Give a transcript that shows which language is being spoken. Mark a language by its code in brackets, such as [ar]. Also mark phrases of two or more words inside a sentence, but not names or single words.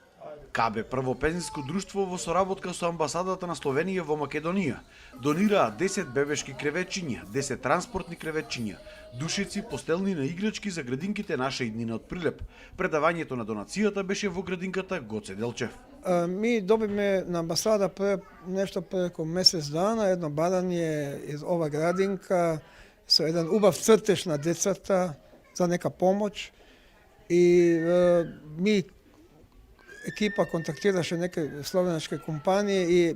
[mk] КБ Прво пензиско друштво во соработка со амбасадата на Словенија во Македонија донираа 10 бебешки креветчиња, 10 транспортни креветчиња, душици, постелни на играчки за градинките Наша иднина од Прилеп. Предавањето на донацијата беше во градинката Гоце Делчев. Ми добиме на амбасада нешто преко месец дана, једно бадање из ова градинка, са један убав цртеж на децата за нека помоќ и ми екипа контактираше неке словеначке компаније и